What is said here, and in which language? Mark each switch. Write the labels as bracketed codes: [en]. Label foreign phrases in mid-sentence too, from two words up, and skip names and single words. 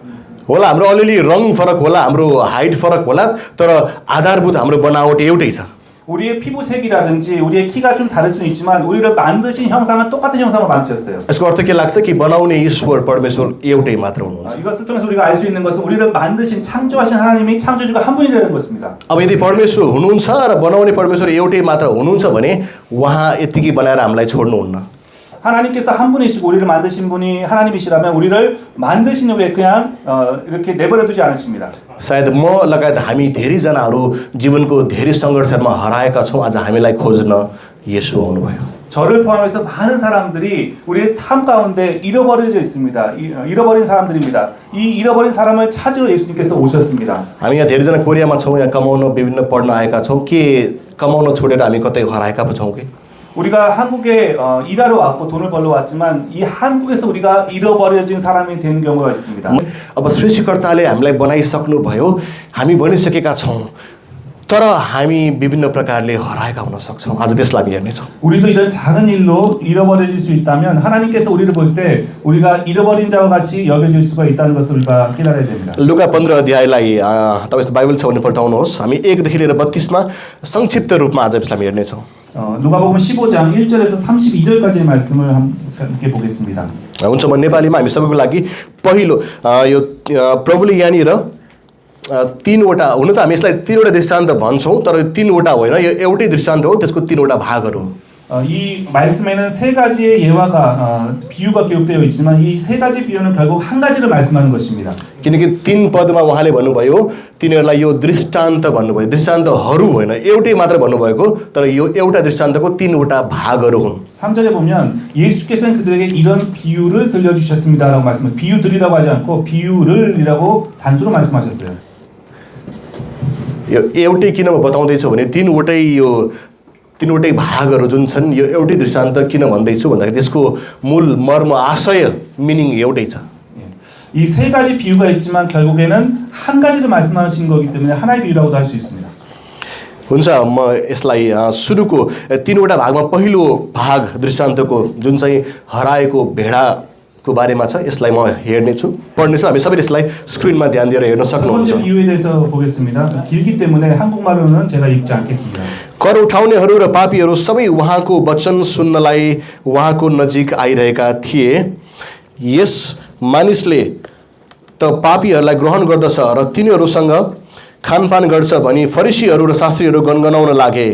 [ne] होला हाम्रो अलिअलि रङ फरक होला, हाम्रो हाइट फरक होला, तर आधारभूत हाम्रो बनावट एउटै छ। [ko] 우리의 피부색이라든지 우리의 키가 좀 다를 수는 있지만 우리를 만드신 형상은 똑같은 형상을 만드셨어요. [ne] यसको अर्थ के लाग्छ कि बनाउने ईश्वर परमेश्वर एउटै मात्र हुनुहुन्छ। [ko] 이것을 통해서 우리가 알 수 있는 것은 우리를 만드신 창조하신 하나님이 창조주가 한 분이라는 것입니다. [ne] अब यदि परमेश्वर हुनुहुन्छ र बनाउने परमेश्वर एउटै मात्र हुनुहुन्छ भने उहाँ यतिकै बनाएर हामीलाई छोड्नुहुन्न। [ko] 하나님께서 한 분이시고 우리를 만드신 분이 하나님이시라면 우리를 만드신 후에 그냥 이렇게 내버려 두지 않으십니다. [ne] सायद म लगायत हामी धेरैजनाहरू जीवनको धेरै सङ्घर्षमा हराएका छौँ। आज हामीलाई खोज्न येशू आउनुभयो। [ko] 저를 포함해서 많은 사람들이 우리의 삶 가운데 잃어버려져 있습니다. 잃어버린 사람들입니다. 이 잃어버린 사람을 찾으러 예수님께서 오셨습니다. [ne] हामी यहाँ धेरैजना कोरियामा छौँ, यहाँ कमाउन विभिन्न पढ्न आएका छौँ। के कमाउन छोडेर हामी कतै हराएका पो छौँ कि? [ko] 우리가 한국에 일하러 왔고 돈을 벌러 왔지만 이 한국에서 우리가 잃어버려진 사람이 되는 경우가 있습니다. [ne] अब सृष्टिकर्ताले हामीलाई बनाइसक्नुभयो, हामी बनिसकेका छौँ, तर हामी विभिन्न प्रकारले हराएका हुन सक्छौँ। आज त्यसलाई हामी हेर्नेछौँ। [ko] 우리도 이런 작은 일로 잃어버려질 수 있다면 하나님께서 우리를 볼 때 우리가 잃어버린 자와 같이 여겨질 수가 있다는 것을 우리가 깨달아야 됩니다. [ne] लुका 15 अध्यायलाई तपाईको बाइबल छ भने पल्टाउनुहोस्। हामी 1 देखि लिएर 32मा संक्षिप्त रूपमा आज यसलाई हेर्नेछौँ। [ko] 누가복음 15장 1절에서 32절까지의 말씀을 함께 보겠습니다. [ne] हुन्छ, म नेपालीमा हामी सबैको लागि पहिलो यो प्रभुले यहाँनिर तीनवटा, हुन त हामी यसलाई तीनवटा दृष्टान्त भन्छौँ, तर तीनवटा होइन, यो एउटै दृष्टान्त हो, त्यसको तीनवटा भागहरू। [ko] 이 말씀에는 세 가지의 예화가 비유가 기록되어 있지만 이 세 가지 비유는 결국 한 가지를 말씀하는 것입니다. [ne] किनकि 3 पदमा उहाँले भन्नुभयो तिनीहरूलाई यो दृष्टान्त भन्नुभयो। दृष्टान्तहरू होइन, एउटै मात्र भन्नुभएको, तर यो एउटा दृष्टान्तको 3वटा भागहरू हुन्। [ko] 3절에 보면 예수께서는 그들에게 이런 비유를 들려주셨습니다라고 말씀을, 비유들이라고 하지 않고 비유를이라고 단수로 말씀하셨어요. [ne] यो एउटै किन म बताउँदैछु भने तीनवटै भागहरू जुन छन्, यो एउटै दृष्टान्त किन भन्दैछु भन्दाखेरि त्यसको मूल मर्म आशय मिनिङ एउटै छ। [ko] 이 세 가지 비유가 있지만 결국에는 한 가지를 말씀하신 거기 때문에 하나의 비유라고도 할 수 있습니다. [ne] हुन्छ, म यसलाई सुरुको 3वटा भागमा पहिलो भाग दृष्टान्तको जुन चाहिँ हराएको भेडाको बारेमा छ, यसलाई म हेर्नेछु, पढ्नेछु। हामी सबैले यसलाई स्क्रिनमा ध्यान दिएर हेर्न [ko] 첫 [ne] सक्नुहुन्छ। [ko] 번째 비유에 대해서 보겠습니다. 길기 때문에 한국말로는 제가 읽지 않겠습니다. [ne] कर उठाउनेहरू र पापीहरू सबै उहाँको वचन सुन्नलाई उहाँको नजिक आइरहेका थिए। यस मानिसले त पापीहरूलाई ग्रहण गर्दछ र तिनीहरूसँग खानपान गर्छ भनी फरिसीहरू र शास्त्रीहरू गनगनाउन लागे।